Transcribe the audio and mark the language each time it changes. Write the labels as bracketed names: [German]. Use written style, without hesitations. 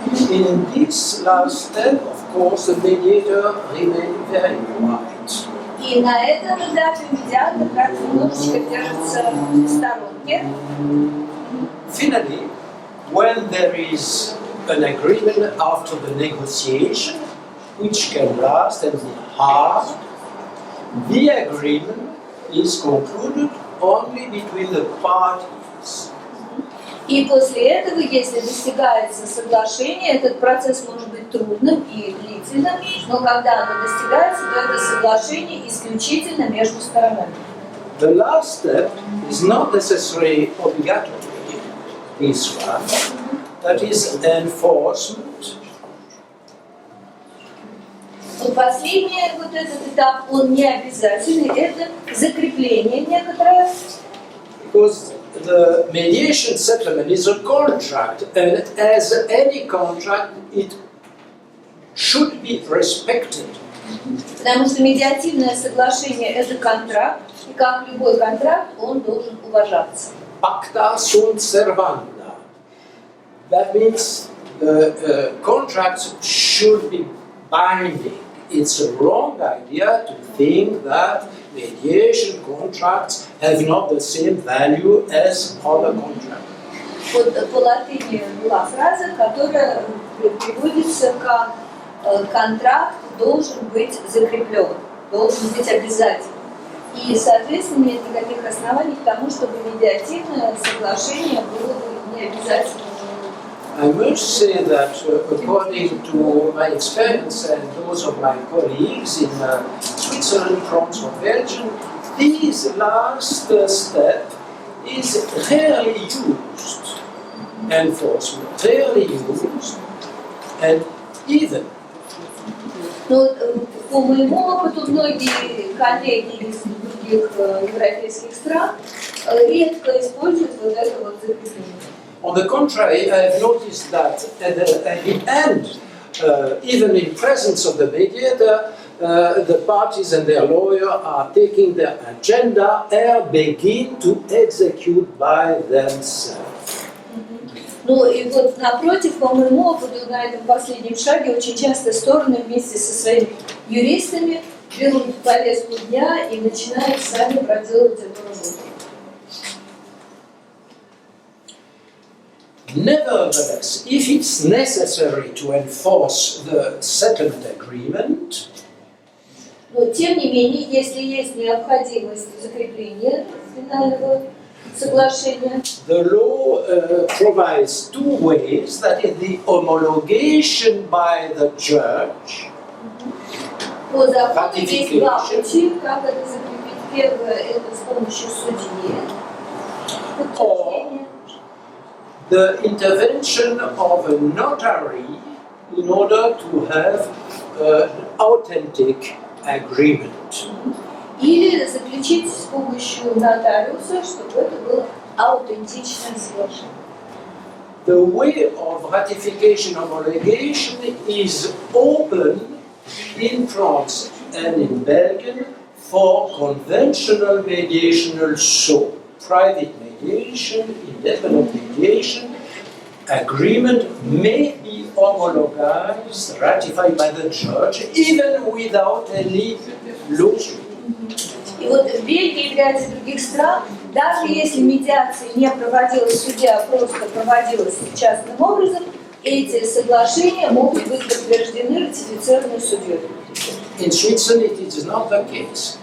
[English] In this last step, of course, the mediator remains very quiet. [Russian] И на этом этапе медиатор как немножечко держится в сторонке. [English] Finally, when there is an agreement after the negotiation, which can last and be hard, the agreement is concluded only between the parties. [Russian] И после этого, если достигается соглашение, этот процесс может быть трудным и длительным, но когда оно достигается, то это соглашение исключительно между сторонами. [English] The last step is not necessarily obligatory, this one, that is enforcement. [Russian] Последний вот этот этап, он не обязательный, это закрепление некоторое. [English] Because the mediation settlement is a contract, and as any contract, it should be respected. [Russian] Потому что медиативное соглашение – это контракт, и как любой контракт, он должен уважаться. [Latin] Pacta sunt servanda. [English] That means the contracts should be binding. It's a wrong idea to think that mediation contracts have not the same value as other contracts. [Russian] Вот по латыни была фраза, которая переводится как «контракт должен быть закреплен, должен быть обязательным». И, соответственно, нет никаких оснований к тому, чтобы медиативное соглашение было бы не обязательным. [English] I must say that according to my experience and those of my colleagues in Switzerland, France or Belgium, this last step is rarely used. Enforcement, rarely used, and even. [Russian] Но по моему опыту многие коллеги из других других европейских стран редко используют вот это вот закрепление. [English] On the contrary, I've noticed that at the end, even in presence of the mediator, the parties and their lawyer are taking their agenda and begin to execute by themselves. [Russian] Ну и вот напротив, по моему опыту, на этом последнем шаге очень часто стороны вместе со своими юристами берут повестку дня и начинают сами проделывать эту работу. [English] Nevertheless, if it's necessary to enforce the settlement agreement, [Russian] но тем не менее, если есть необходимость закрепления финального соглашения, [English] the law provides two ways, that is the homologation by the judge, [Russian] по закону есть два пути, как это закрепить. Первое – это с помощью судьи, подтверждение. [English] The intervention of a notary in order to have an authentic agreement. [Russian] Или заключить с помощью нотариуса, чтобы это было аутентичное соглашение. [English] The way of ratification homologation is open in France and in Belgium for conventional mediation also. Private mediation, independent mediation, agreement may be homologized, ratified by the judge, even without any lawsuit. [Russian] И вот в Бельгии и в ряде других стран, даже если медиация не проводилась в суде, а просто проводилась частным образом, эти соглашения могут быть подтверждены, ратифицированы судьей. [English] In Switzerland, it is not the case.